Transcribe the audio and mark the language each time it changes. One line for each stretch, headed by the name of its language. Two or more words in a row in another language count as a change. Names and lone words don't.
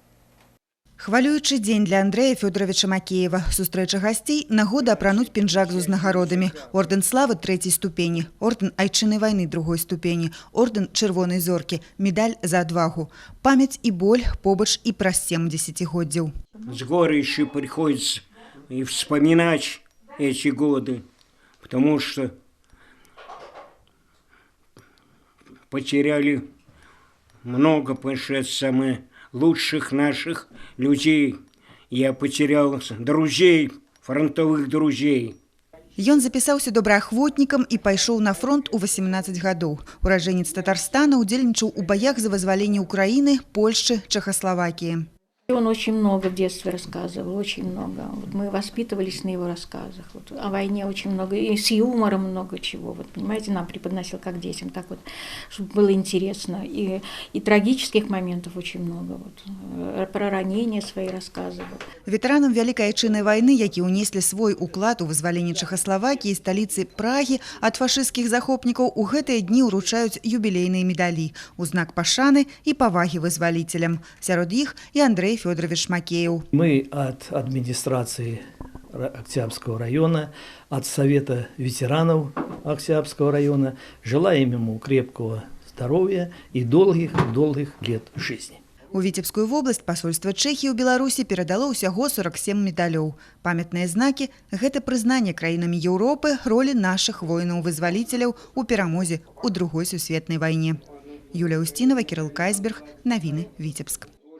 Belarusian: Хвалюючы дзень для Андрэя Фёдоровича Макеева. Сустрэча гасцей, нагода апрануць пінжак з узнагародамі. Ордэн славы 3-й ступені, ордэн Айчыннай вайны 2-й ступені, ордэн Чырвонай зоркі, медаль за адвагу. Памяць і боль побач і праз 7 десятигоддзяў.
Russian: С горечью приходится и вспоминать эти годы, потому что потеряли много, потому что это самое лучших наших людей. Я потерял друзей, фронтовых друзей.
Belarusian: Ён запісаўся добраахвотнікам і пайшоў на фронт у 18 гадоў. Ураджэнец Татарстана удзельнічаў у боях за вызваленне Украины, Польшчы, Чехословакии.
Russian: Он очень много в детстве рассказывал, очень много. Вот мы воспитывались на его рассказах. Вот о войне очень много, и с юмором много чего. Вот, понимаете, нам преподносил как детям, так вот, чтобы было интересно. И трагических моментов очень много. Вот, про ранения свои рассказывал.
Belarusian: Ветэранам Вялікай Айчыннай вайны, які ўнеслі свой уклад у вызваленне Чэхаславакіі і сталіцы Прагі ад фашысцкіх захопнікаў, у гэтыя дні ўручаюць юбілейныя медалі у знак пашаны і павагі вызваліцелям. Сярод іх і Андрэй Фёдорович Макеев.
Russian: Мы от администрации Октябрьского района, от Совета ветеранов Октябрьского района. Желаем ему крепкого здоровья и долгих лет жизни.
Belarusian: У Віцебскую вобласць пасольства Чэхіі ў Беларусі перадало ўсяго 47 медалёў. Памятныя знакі – гэта прызнанне краінамі Еўропы ролі нашых воінаў-вызваліцеляў у перамозе ў Другой сусветнай вайне. Юлія Устінова, Кирилл Кайсберг. Навіны Віцебск.